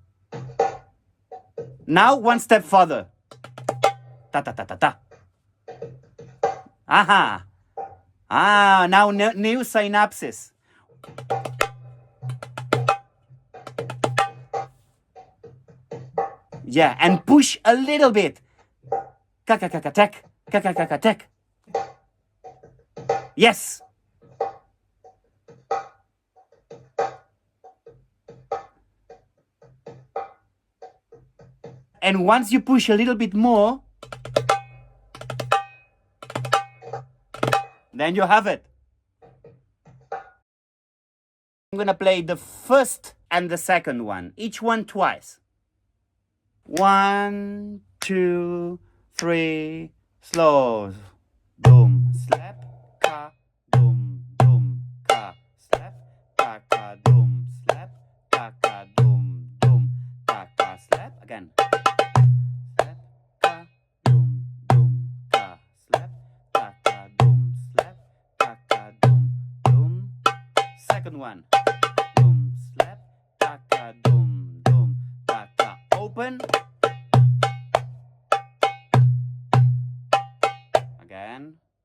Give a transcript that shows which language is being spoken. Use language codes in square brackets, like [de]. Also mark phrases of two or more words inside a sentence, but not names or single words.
[en] Now one step further. Ta ta ta ta ta. Aha. Ah, now new synapses. Yeah, and push a little bit. Ka-ka-ka-ka-tek. Ka-ka-ka-ka-tek. Yes. And once you push a little bit more, then you have it. I'm gonna play the first and the second one, each one twice. 1, 2, 3, slow. Boom, slap, ka, boom, boom, ka, slap, ka, ka, boom, slap, ka, ka, boom, boom, ka, ka, slap. Again. Slap, ka, boom, boom, ka, slap, ka, ka, boom, slap, ka, ka, boom, boom. Second one. Boom, slap, ka, ka, boom, boom, ka, ka. Open. Again.